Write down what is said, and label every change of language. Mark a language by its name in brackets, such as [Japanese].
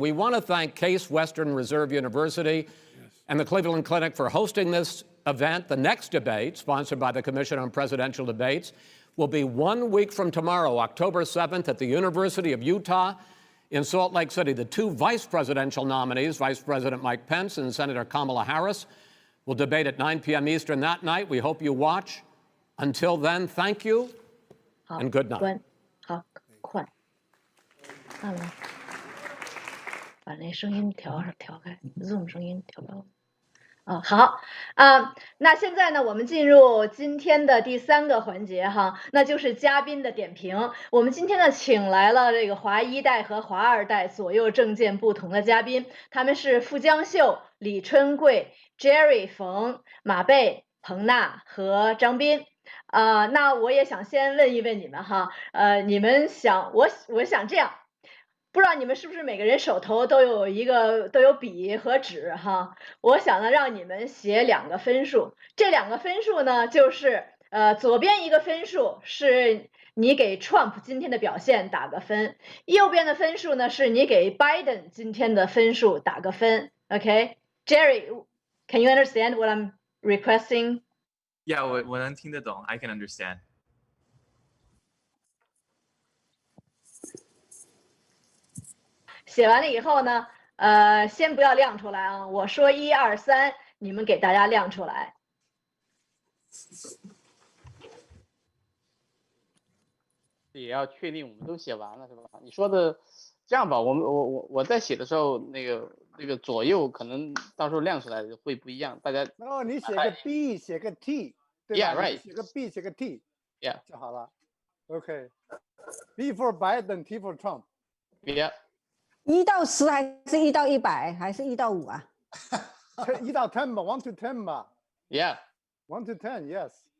[English] We want to thank Case Western Reserve University and the Cleveland Clinic for hosting this event. The next debate, sponsored by the Commission on Presidential Debates, will be 1 week from tomorrow, October 7th, at the University of Utah in Salt Lake City. The 2 vice presidential nominees, Vice President Mike Pence and Senator Kamala Harris, will debate at 9 p.m. Eastern that night. We hope you watch. Until then, thank you and good night. [Chinese] 好，快，看了，把那声音调开 ，Zoom 声音调高。好，那现在呢，我们进入今天的第3个环节哈，那就是嘉宾的点评。我们今天呢，请来了这个华1代和华2代左右政见不同的嘉宾，他们是傅江秀、李春贵、Jerry 冯、马贝、彭娜和张斌。那我也想先问一问你们哈，你们想，我想这样。不知道你们是不是每个人手头都有笔和纸哈？我想呢让你们写2个分数，这2个分数呢就是左边一个分数是你给 Trump 今天的表现打个分，右边的分数呢是你给 Biden 今天的分数打个分。 [English] Okay, Jerry, can you understand what I'm requesting? [Chinese] Yeah, 我能听得懂 [English] I can understand. [Chinese] 写完了以后呢，先不要亮出来啊，我说1、2、3，你们给大家亮出来。也要确定我们都写完了是吧？你说的这样吧，我在写的时候，那个左右可能到时候亮出来会不一样，大家。哦，你写个 B， 写个 T， 对吧 [English] ？Yeah, right. [Chinese] 写个 B， 写个 T，Yeah 就好了。 [English] OK。B for Biden, T for Trump. Yeah. [Chinese] 1到10还是1到100还是1到5啊？1到10吧， [English] 1 to 10 [Chinese] 吧。 [English] Yeah. 1 to 10, yes.